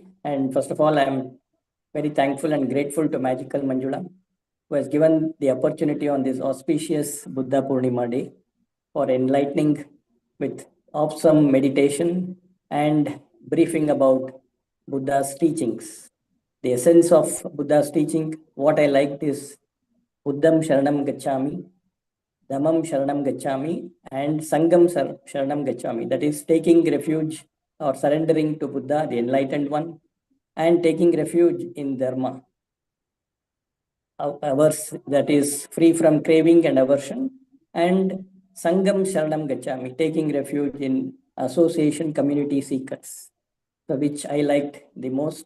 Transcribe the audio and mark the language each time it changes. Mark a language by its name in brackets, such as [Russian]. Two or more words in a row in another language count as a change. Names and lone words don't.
[English] And first of all, I'm very thankful and grateful to Magical Manjula, who has given the opportunity on this auspicious Buddha Purnima Day for enlightening with awesome meditation and briefing about Buddha's teachings. The essence of Buddha's teaching, what I liked is [Pali] Buddham Sharanam Gacchami, Dhammam Sharanam Gacchami, [English] and [Pali] Sangam Sharanam Gacchami. [English] That is taking refuge or surrendering to Buddha, the enlightened one, and taking refuge in Dharma, ours that is free from craving and aversion, and [Pali] Sangam Sharanam Gacchami, [English] taking refuge in association community seekers, which I liked the most.